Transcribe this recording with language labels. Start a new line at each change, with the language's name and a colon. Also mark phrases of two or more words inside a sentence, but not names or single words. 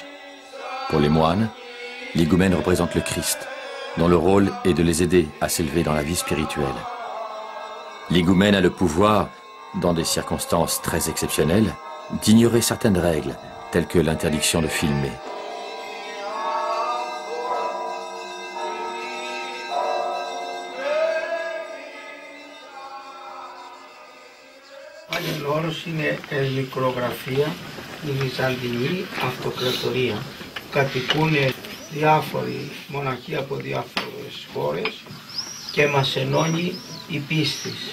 French: Pour les moines, l'higoumène représente le Christ, dont le rôle est de les aider à s'élever dans la vie spirituelle. L'higoumène a le pouvoir, dans des circonstances très exceptionnelles, d'ignorer certaines règles, telles que l'interdiction de filmer.
Greek: Όρος είναι μικρογραφία, η Βυζαντινή Αυτοκρατορία. Κατοικούν διάφοροι μοναχοί από διάφορες χώρες και μας ενώνει η πίστη.